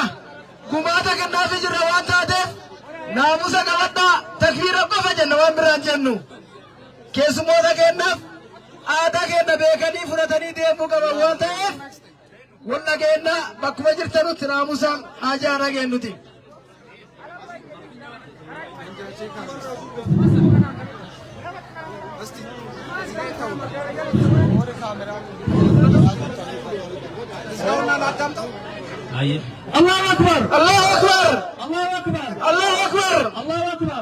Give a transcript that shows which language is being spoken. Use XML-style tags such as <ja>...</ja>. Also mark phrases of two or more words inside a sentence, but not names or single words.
<om>gumaata kennaaf jirra waan taateef naamusa qabadhaa takbiira qofa jenna waan biraan jennu keessummoota kennaaf aadaa kenna beekanii fudhatanii deemuu qaban waan ta'eef wallageenna bakkuma jirtanutti naamusaan haajaa nageennuti.</om> <ar>الله أكبر الله أكبر الله أكبر الله أكبر الله أكبر</ar>